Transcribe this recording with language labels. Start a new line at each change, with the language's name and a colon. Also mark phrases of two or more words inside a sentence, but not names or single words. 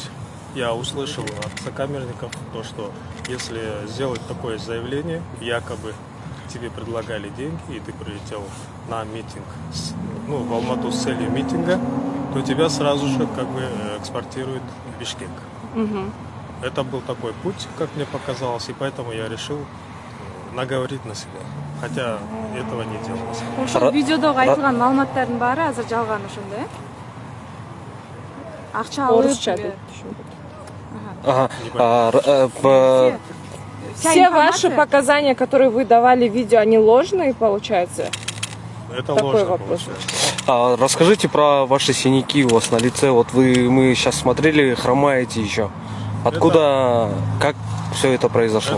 Russian: Я услышал от сокамерников то, что если сделать такое заявление, якобы тебе предлагали деньги, и ты прилетел на митинг, в Алмату с целью митинга, то тебя сразу же как бы экспортируют в Бишкек. Это был такой путь, как мне показалось, и поэтому я решил наговорить на себя. Хотя этого не делалось.
Kyrgyz: Ошол видеодогу айтылган маалыматтардын баары азыр жалган ошондой, э? Акча алып.
Russian: Все ваши показания, которые вы давали в видео, они ложные, получается? Это такой ложно вопрос. Расскажите про ваши синяки у вас на лице. Вот мы сейчас смотрели, хромаете еще. Откуда, как все это произошло?